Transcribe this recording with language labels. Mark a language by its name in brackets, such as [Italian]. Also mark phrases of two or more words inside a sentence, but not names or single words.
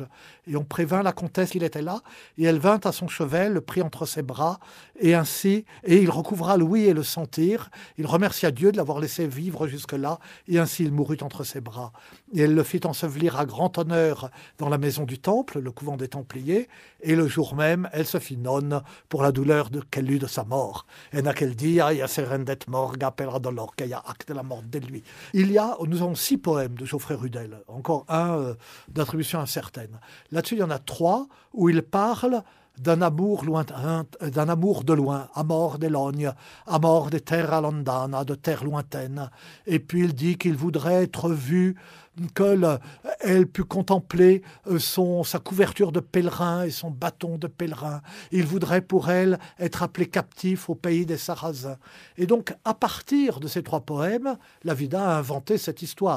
[French] Et on prévint la comtesse qu'il était là, et elle vint à son chevet, le prit entre ses bras, et il recouvra l'ouïe et le sentir. Il remercia Dieu de l'avoir laissé vivre jusque-là, et ainsi il mourut entre ses bras. Et elle le fit ensevelir à grand honneur dans la maison du Temple, le couvent des Templiers, et le jour même, elle se fit nonne pour la douleur qu'elle eut de sa mort. [Occitan] En aquel dia, ya se rendet morga per dolor que ya acte la mort de lui. [French] Nous avons 6 poèmes de Geoffrey Rudel, encore un d'attribution incertaine. Là-dessus, il y en a 3 où il parle d'un amour lointain, d'un amour de loin, [Occitan] amor d'Elogne, amor de terra lontana, [French] de terre lointaine. Et puis il dit qu'il voudrait être vu, qu'elle put contempler sa couverture de pèlerin et son bâton de pèlerin. Il voudrait pour elle être appelé captif au pays des Sarrasins. Et donc, à partir de ces 3 poèmes, la Vida a inventé cette histoire.